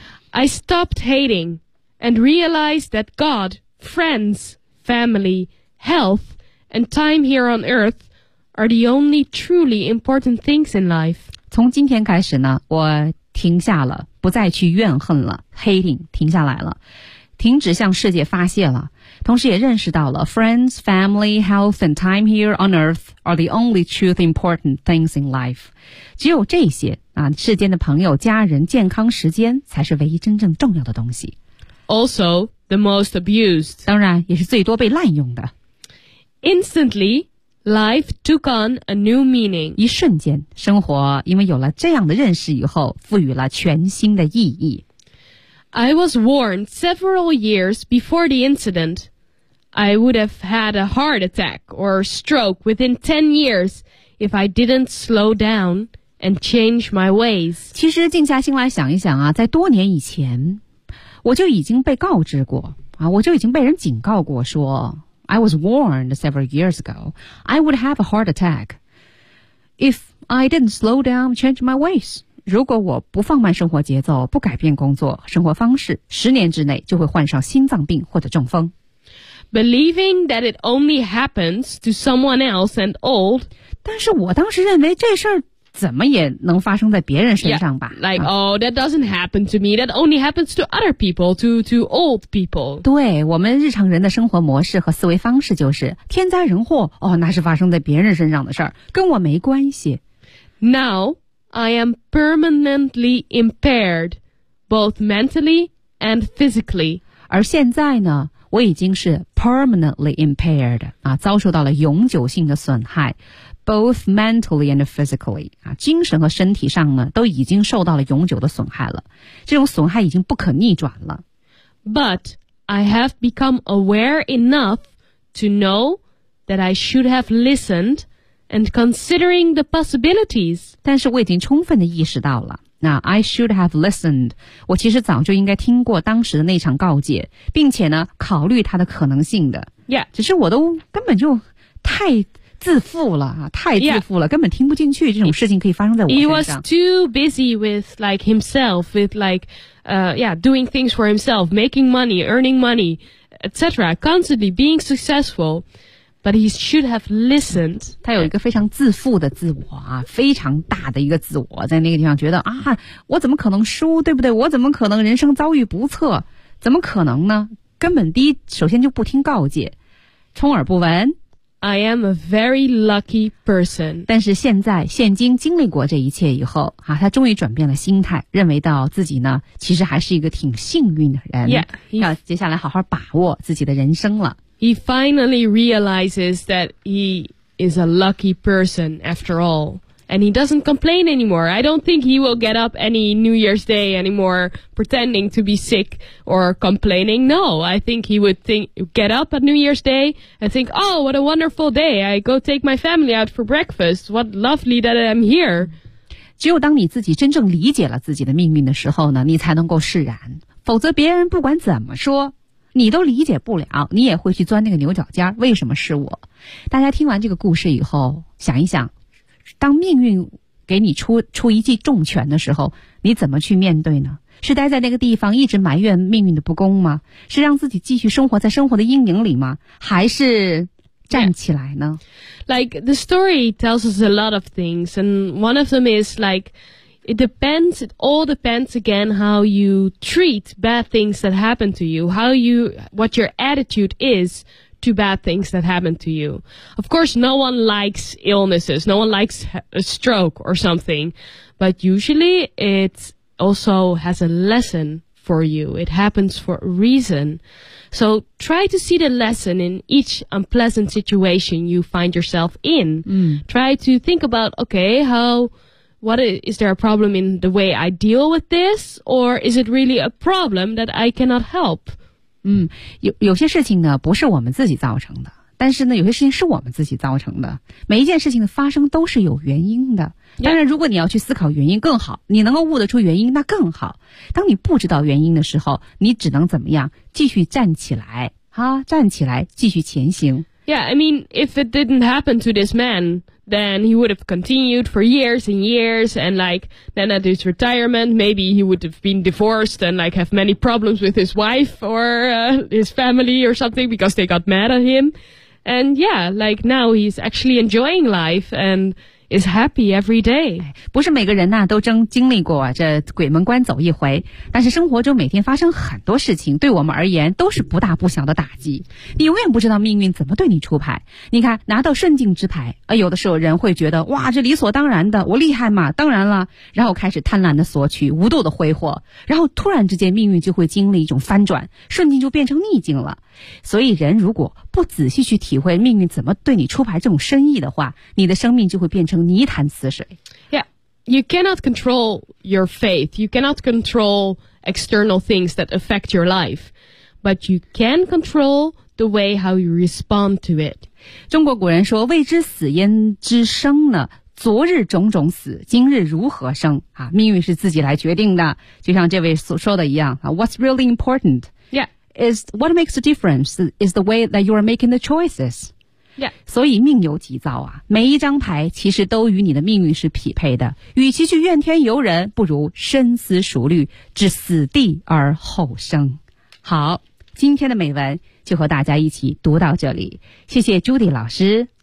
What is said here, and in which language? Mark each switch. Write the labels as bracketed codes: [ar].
[en] I stopped hating and realized that God, friends, family, health, and time here on earth are the only truly important things in life. [zh] 从今天开始呢，我停下了，不再去怨恨了 ，hating 停下来了。停止向世界发泄了，同时也认识到了 [en] friends, family, health, and time here on earth are the only truth important things in life. [zh] 只有这些啊，世间的朋友、家人、健康、时间才是唯一真正重要的东西。 [en] also the most abused. [zh] 当然也是最多被滥用的。 [en] Instantly, life took on a new meaning. [zh] 一瞬间，生活因为有了这样的认识以后，赋予了全新的意义。 [en] I was warned several years before the incident. I would have had a heart attack or stroke within 10 years if I didn't slow down and change my ways. [zh] 其实静下心来想一想啊，在多年以前，我就已经被告知过啊，我就已经被人警告过说 [en] I was warned several years ago. I would have a heart attack if I didn't slow down and change my ways. [zh] 如果我不放慢生活节奏，不改变工作生活方式，十年之内就会患上心脏病或者中风。 [en] Believing that it only happens to someone else and old. [zh] 但是我当时认为这事儿怎么也能发生在别人身上吧。 [en] Yeah, like,、啊、oh, that doesn't happen to me. That only happens to other people, to old people. [zh] 对，我们日常人的生活模式和思维方式就是天灾人祸，哦，那是发生在别人身上的事儿，跟我没关系。 [en] Now,I am permanently impaired, both mentally and physically. [zh] 而现在呢，我已经是 [en] permanently impaired, [zh] 啊，遭受到了永久性的损害 [en] both mentally and physically, [zh] 啊，精神和身体上呢，都已经受到了永久的损害了。这种损害已经不可逆转了。 [en] But I have become aware enough to know that I should have listened. And considering the possibilities. [zh] 但是我已经充分地意识到了。 [en] Now, I should have listened. [zh] 我其实早就应该听过当时的那场告诫，并且呢，考虑它的可能性的。 [en] Yeah. [zh] 只是我都根本就太自负了，太自负了， yeah. 根本听不进去这种事情可以发生在我身上。 [en] He was too busy with like himself, with like, doing things for himself, making money, earning money, etc. Constantly being successful. But he should have listened. [zh] 他有一个非常自负的自我啊，非常大的一个自我，在那个地方觉得啊，我怎么可能输，对不对？我怎么可能人生遭遇不测？怎么可能呢？根本第一，首先就不听告诫，充耳不闻。 [en] I am a very lucky person. [zh] 但是现在，现今经历过这一切以后啊，他终于转变了心态，认为到自己呢，其实还是一个挺幸运的人。 [en] Yeah, [zh] 要接下来好好把握自己的人生了。 [en] He finally realizes that he is a lucky person after all. And he doesn't complain anymore. I don't think he will get up any New Year's Day anymore pretending to be sick or complaining. No, I think he would get up at New Year's Day and think, oh, what a wonderful day. I go take my family out for breakfast. What lovely that I'm here. [zh] 只有当你自己真正理解了自己的命运的时候呢，你才能够释然。否则别人不管怎么说你都理解不了，你也会去钻那个牛角尖，为什么是我？大家听完这个故事以后，想一想，当命运给你出一记重拳的时候，你怎么去面对呢？是待在那个地方一直埋怨命运的不公吗？是让自己继续生活在生活的阴影里吗？还是站起来呢？ [en] Like, the story tells us a lot of things, and one of them is like,It all depends again how you treat bad things that happen to you, what your attitude is to bad things that happen to you. Of course, no one likes illnesses. No one likes a stroke or something. But usually it also has a lesson for you. It happens for a reason. So try to see the lesson in each unpleasant situation you find yourself in. Try to think about, okay, is there a problem in the way I deal with this? Or is it really a problem that I cannot help? [zh] 有些事情呢不是我们自己造成的。但是呢有些事情是我们自己造成的。每一件事情的发生都是有原因的。当然如果你要去思考原因更好，你能够悟得出原因那更好。当你不知道原因的时候，你只能怎么样？继续站起来。站起来继续前行。 [en] Yeah, I mean, if it didn't happen to this man, then he would have continued for years and years, and like, then at his retirement, maybe he would have been divorced and like have many problems with his wife or, his family or something because they got mad at him. And yeah, like now he's actually enjoying life and is happy every day. [zh] 不是每个人呢、啊、都真经历过、啊、这鬼门关走一回，但是生活中每天发生很多事情，对我们而言都是不大不小的打击。你永远不知道命运怎么对你出牌。你看，拿到顺境之牌，有的时候人会觉得哇，这理所当然的，我厉害嘛，当然了，然后开始贪婪的索取，无度的挥霍，然后突然之间命运就会经历一种翻转，顺境就变成逆境了。所以人如果不仔细去体会命运怎么对你出牌这种深意的话，你的生命就会变成泥潭死水。 [en] Yeah, you cannot control your faith. You cannot control external things that affect your life. But you can control the way how you respond to it. [zh] 中国古人说，未知死焉知生呢，昨日种种死，今日如何生啊？命运是自己来决定的，就像这位所说的一样、啊、 [en] What's really important? Yeah. Is what makes a difference is the way that you are making the choices. Yeah. [zh] 所以命由己造啊，每一张牌其实都与你的命运是匹配的。与其去怨天尤人，不如深思熟虑，置死地而后生。好，今天的美文就和大家一起读到这里。谢谢 Judy 老师。